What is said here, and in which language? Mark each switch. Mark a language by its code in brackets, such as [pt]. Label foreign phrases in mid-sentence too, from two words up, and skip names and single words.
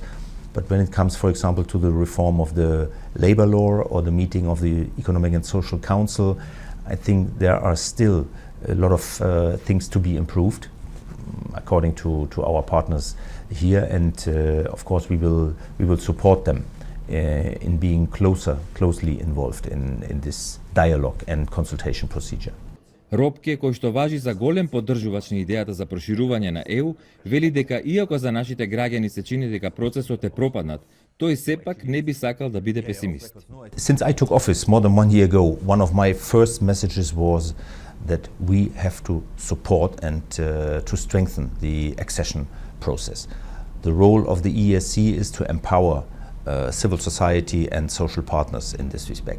[en] But when it comes, for example, to the reform of the labor law or the meeting of the Economic and Social Council, I think there are still a lot of things to be improved according to our partners here, and of course we will support them in being closely involved in this dialogue and consultation procedure. [mk] Ропке, кој што важи за голем поддржувач на идејата за проширување на ЕУ, вели дека иако за нашите граѓани се чини дека процесот е пропаднат, тој сепак не би сакал да биде песимист. [en] Since I took office more than 1 year ago, one of my first messages was that we have to support and to strengthen the accession process. The role of the EESC is to empower civil society and social partners in this respect.